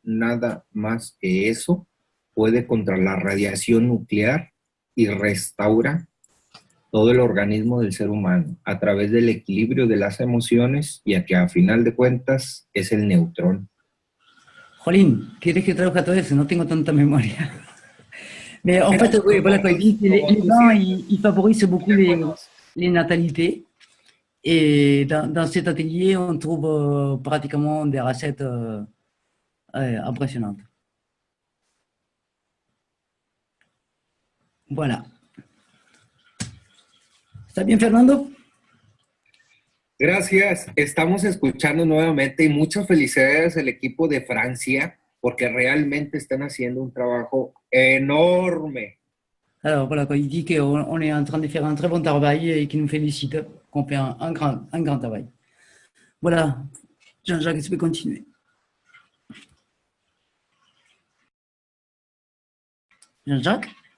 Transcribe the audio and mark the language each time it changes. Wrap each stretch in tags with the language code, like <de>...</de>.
<es>Nada más que eso puede contra la radiación nuclear y restaura todo el organismo del ser humano a través del equilibrio de las emociones y a que a final de cuentas es el neutrón. Jolín, ¿quieres que traduzca todo eso? No tengo tanta memoria.</es> <fr>Mais en fait, oui, voilà quoi, il dit que les bains, ils favorisent beaucoup les natalités. Et dans cet atelier, on trouve pratiquement des recettes impressionnantes. Voilà.</fr> <es>¿Está bien, Fernando? Gracias. Estamos escuchando nuevamente y muchas felicidades al equipo de Francia porque realmente están haciendo un trabajo enorme.</es> <fr>Alors voilà, il dit qu'on est en train de faire un très bon travail et qu'il nous félicite, qu'on fait un grand travail. Voilà, Jean-Jacques, tu peux continuer. Jean-Jacques?</fr>